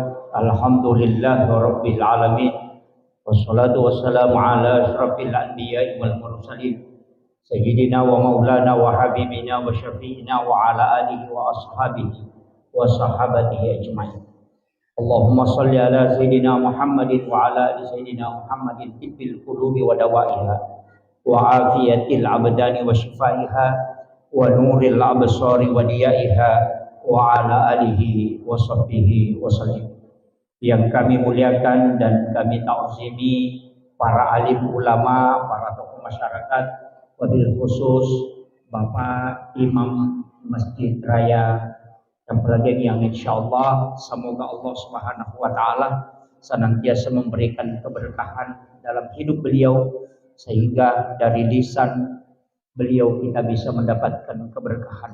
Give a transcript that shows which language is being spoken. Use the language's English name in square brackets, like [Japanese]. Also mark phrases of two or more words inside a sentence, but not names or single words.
[Arabic] رب العالمين، والصلاة والسلام على أشرف الأنبياء والمرسلين سيدنا ومولانا وحبيبنا وشفيعنا وعلى آله وأصحابه وصحابته أجمعين. اللهم صل على سيدنا محمد وعلى آل سيدنا محمد طب القلوب ودوائها وعافية الأبدان وشفائها ونور الأبصار وضيائها وعلى آله وصحبه وسلم. [Indonesian] Yang kami muliakan dan kami ta'zimi para alim ulama, para tokoh masyarakat, [Arabic] وبالخصوص [Indonesian] Bapak Imam Masjid Raya Damragen yang insyaallah semoga Allah [Arabic] سبحانه وتعالى [Indonesian] senantiasa memberikan keberkahan dalam hidup beliau, sehingga dari lisan beliau kita bisa mendapatkan keberkahan.